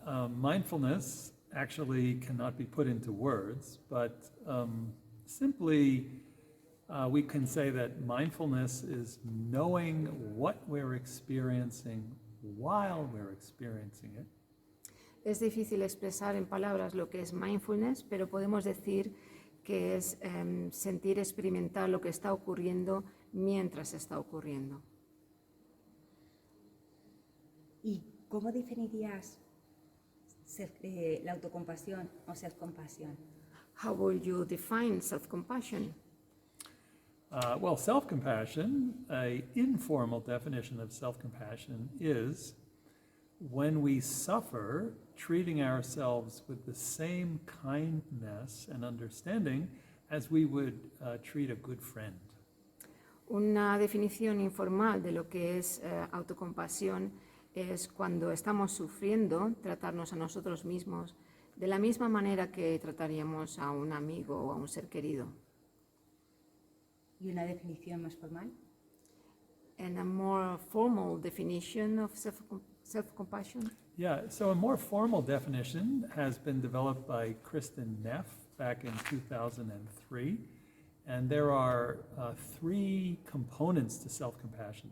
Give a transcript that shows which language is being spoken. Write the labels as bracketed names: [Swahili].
[English] Mindfulness actually cannot be put into words, but simply we can say that mindfulness is knowing what we're experiencing while we're experiencing it. [Spanish] Es difícil expresar en palabras lo que es mindfulness, pero podemos decir que es sentir, experimentar lo que está ocurriendo mientras está ocurriendo. ¿Y cómo definirías la autocompasión o self-compassion? [English] How will you define self-compassion? Self-compassion, an informal definition of self-compassion is when we suffer, treating ourselves with the same kindness and understanding as we would treat a good friend. [Spanish] Una definición informal de lo que es autocompasión es cuando estamos sufriendo, tratarnos a nosotros mismos de la misma manera que trataríamos a un amigo o a un ser querido. ¿Y una definición más formal? [English] And a more formal definition of self-compassion? Yeah, so a more formal definition has been developed by Kristin Neff back in 2003. And there are 3 components to self-compassion.